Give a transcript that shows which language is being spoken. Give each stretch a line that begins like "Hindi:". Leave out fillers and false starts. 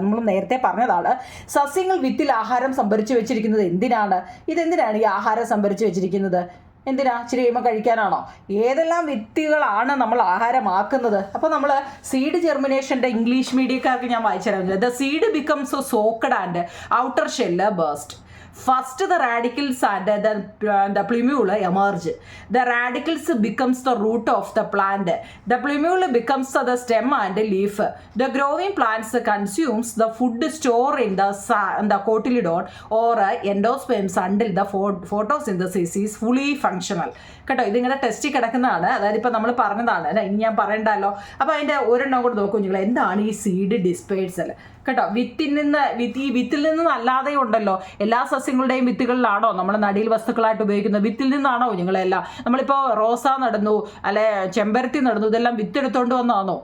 Malayalam: നമ്മൾ നേരത്തെ പറഞ്ഞതാണ്, സസ്യങ്ങൾ വിത്തിൽ ആഹാരം സംഭരിച്ചു വെച്ചിരിക്കുന്നത് എന്തിനാണ്? ഇതെന്തിനാണ് ഈ ആഹാരം സംഭരിച്ചു വെച്ചിരിക്കുന്നത്? എന്തിനാ? ഇച്ചിരി കഴിയുമ്പോൾ കഴിക്കാനാണോ? ഏതെല്ലാം വിത്തുകളാണ് നമ്മൾ ആഹാരമാക്കുന്നത്? അപ്പോൾ നമ്മൾ സീഡ് ജെർമിനേഷൻ്റെ ഇംഗ്ലീഷ് മീഡിയക്കാർക്ക് ഞാൻ വായിച്ചു തരാം.
English: The seed becomes soaked and outer shell burst. First, the radicals and the plumule emerge. The radicals becomes the root of the plant. The plumule becomes the stem and leaf. The growing plants consumes the food stored in the cotyledon or endosperms until the photosynthesis is fully functional.
Malayalam: കേട്ടോ, ഇതിങ്ങനെ test കിടക്കുന്നതാണ്. അതായത് ഇപ്പോൾ നമ്മൾ പറഞ്ഞതാണ്, ഇനി ഞാൻ പറയണ്ടല്ലോ. അപ്പോൾ അതിൻ്റെ ഒരെണ്ണം കൂടെ നോക്കൂ നിങ്ങൾ, എന്താണ് ഈ സീഡ് ഡിസ്പേഴ്സൽ കേട്ടോ? ഈ വിത്തിൽ നിന്നും അല്ലാതെ ഉണ്ടല്ലോ, എല്ലാ സസ്യങ്ങളുടെയും വിത്തുകളിലാണോ നമ്മൾ നടീൽ വസ്തുക്കളായിട്ട് ഉപയോഗിക്കുന്നത്? വിത്തിൽ നിന്നാണോ നിങ്ങളെല്ലാം? നമ്മളിപ്പോൾ റോസ നടന്നു, അല്ലെ ചെമ്പരത്തി നടന്നു, ഇതെല്ലാം വിത്തെടുത്തോണ്ട് വന്നാണോ?